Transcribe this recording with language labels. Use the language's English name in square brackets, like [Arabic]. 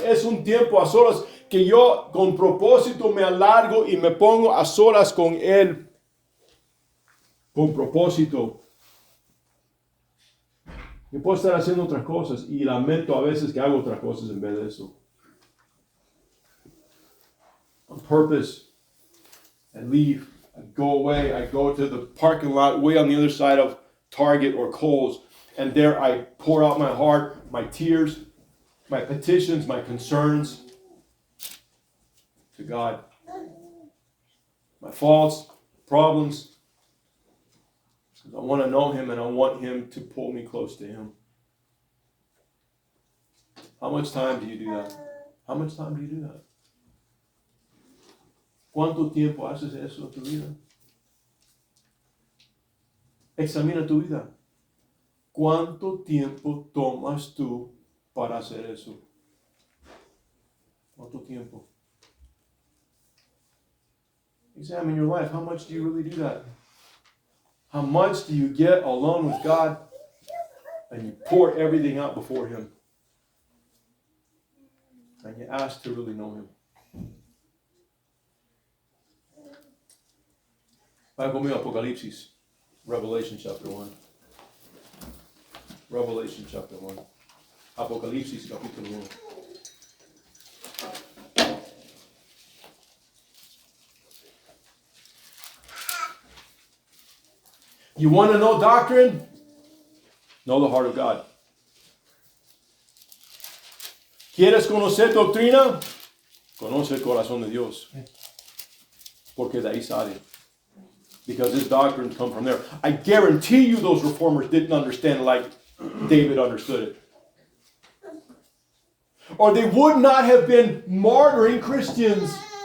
[Spanish] Es un tiempo a solas que yo con propósito me alargo y me pongo a solas con Él. Con propósito. Yo puedo estar haciendo otras cosas y lamento a veces que hago otras cosas en vez de eso. [English] On purpose, I leave, I go away, I go to the parking lot way on the other side of Target or Kohl's, and there I pour out my heart, my tears, my petitions, my concerns to God. My faults, problems. I want to know Him and I want Him to pull me close to Him. How much time do you do that? How much time do you do that? [Spanish] ¿Cuánto tiempo haces eso en tu vida? Examina tu vida. ¿Cuánto tiempo tomas tú para hacer eso? ¿Cuánto tiempo? [English] Examine your life. How much do you really do that? How much do you get alone with God and you pour everything out before Him? And you ask to really know Him. [Spanish] Vaya conmigo a Apocalipsis, [English] Revelation chapter 1. Revelation chapter 1. [Spanish] Apocalipsis capítulo 1. [English] You want to know doctrine? Know the heart of God. [Spanish] ¿Quieres conocer doctrina? Conoce el corazón de Dios. Porque de ahí sale. [English] Because his doctrines come from there. I guarantee you those reformers didn't understand like David understood it. Or they would not have been martyring Christians.